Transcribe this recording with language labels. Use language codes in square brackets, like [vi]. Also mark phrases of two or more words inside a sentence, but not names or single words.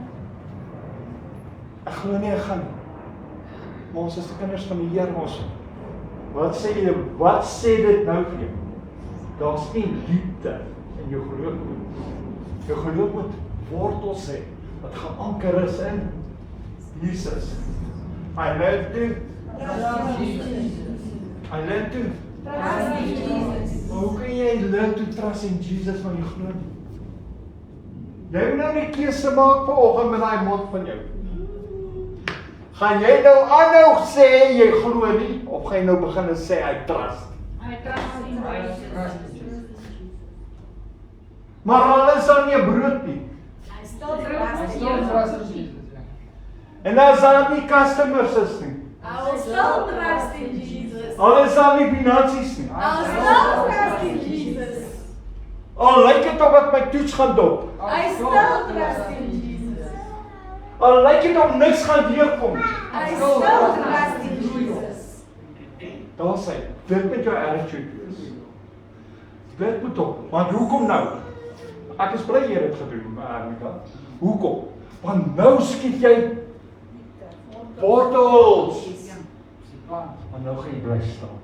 [af] Ek glo nie ek gaan nie. Maar ons is die kinders van die Here ons. Wat sê dit nou vir jou? Daar's nie diepte in jou geloof nie. Jou geloof moet wortels hê wat geanker is in Jesus. [en] I learn to Trust in Jesus. I learn to. Trust in Jesus. [af] Maar hoe kan jy [en] learn to trust in Jesus [af] van jou glo nie? Jy moet nou nie keuse maak vanoggend met daai mond van jou. Gaan jy nou aanhou sê jy glo nie of gaan jy nou begin sê [en] I trust? I trust in Jesus. Trust in Jesus. [af] Maar alles dan nie 'n brood nie. [en] I still I trust still in trust in Jesus. Jesus. [af] En as daar nie customers is nie. [en] I will still trust in Jesus. [af] Al is daar nie finansies nie. [en] I'll still trust in Jesus. [af] Al lyk dit of ek my toets gaan dop. [en] I still trust in Jesus. [af] Al lyk dit of niks gaan deurkom. [en] I still trust in Jesus. [af] Daar sê, dit moet jou attitude wees. Dit moet op. Want hoekom nou? Ek is bly jy het dit gedoen, Erika. Hoekom? Want nou skiet jy wortels. Maar nou gaan jy bly staan.